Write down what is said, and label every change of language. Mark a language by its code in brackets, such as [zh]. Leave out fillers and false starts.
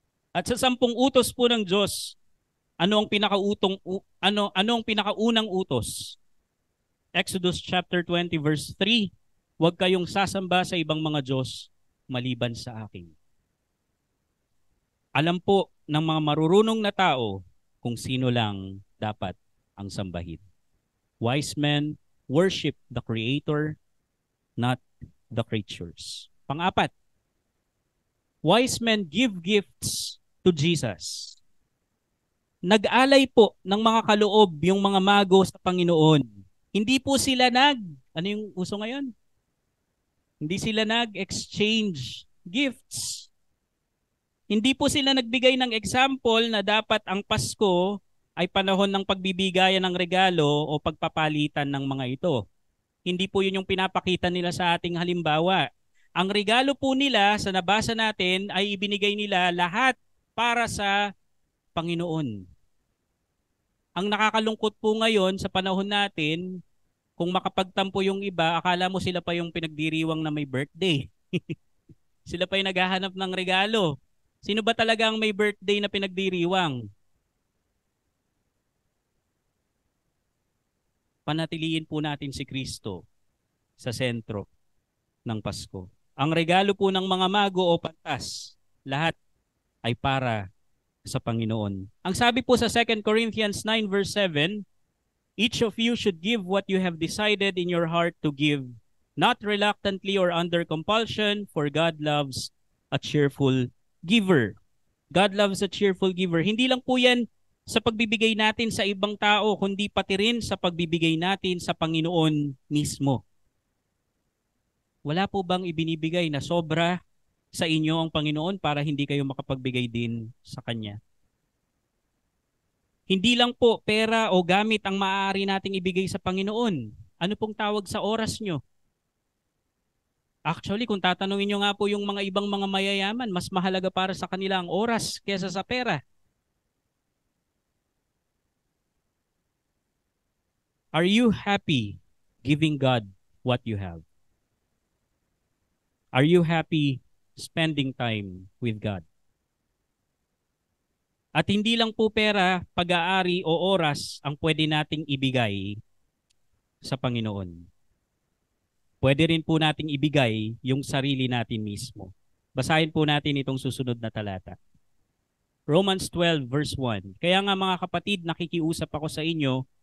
[tl] At sa 10 utos po ng Diyos, ano ang pinakaunang utos? Exodus chapter 20 verse 3, huwag kayong sasamba sa ibang mga Diyos maliban sa akin. Alam po ng mga marurunong na tao kung sino lang dapat ang sambahin. [en] Wise men worship the Creator, not the creatures. [tl] Pang-apat, [en] wise men give gifts to Jesus. [tl] Nag-alay po ng mga kaloob yung mga mago sa Panginoon. Hindi po sila ano yung uso ngayon? Hindi sila nag- [en] exchange gifts. [tl] Hindi po sila nagbigay ng example na dapat ang Pasko ay panahon ng pagbibigayan ng regalo o pagpapalitan ng mga ito. Hindi po yun yung pinapakita nila sa ating halimbawa. Ang regalo po nila sa nabasa natin ay ibinigay nila lahat para sa Panginoon. Ang nakakalungkot po ngayon sa panahon natin, kung makapagtampo yung iba, akala mo sila pa yung pinagdiriwang na may birthday. Sila pa yung naghahanap ng regalo. Sino ba talaga ang may birthday na pinagdiriwang? Panatiliin po natin si Kristo sa sentro ng Pasko. Ang regalo po ng mga mago o pantas, lahat ay para sa Panginoon. Ang sabi po sa [en] 2 Corinthians 9 verse 7, each of you should give what you have decided in your heart to give, not reluctantly or under compulsion, for God loves a cheerful giver. God loves a cheerful giver. [tl] Hindi lang po yan sa pagbibigay natin sa ibang tao, kundi pati rin sa pagbibigay natin sa Panginoon mismo. Wala po bang ibinibigay na sobra sa inyo ang Panginoon para hindi kayo makapagbigay din sa Kanya? Hindi lang po pera o gamit ang maaari nating ibigay sa Panginoon. Ano pong tawag sa oras nyo? Actually, kung tatanungin nyo nga po yung mga ibang mga mayayaman, mas mahalaga para sa kanila ang oras kaysa sa pera. [en] Are you happy giving God what you have? Are you happy spending time with God? [tl] At hindi lang po pera, pag-aari o oras ang pwede nating ibigay sa Panginoon. Pwede rin po nating ibigay yung sarili natin mismo. Basahin po natin itong susunod na talata. Romans 12 verse 1. Kaya nga mga kapatid, nakikiusap ako sa inyo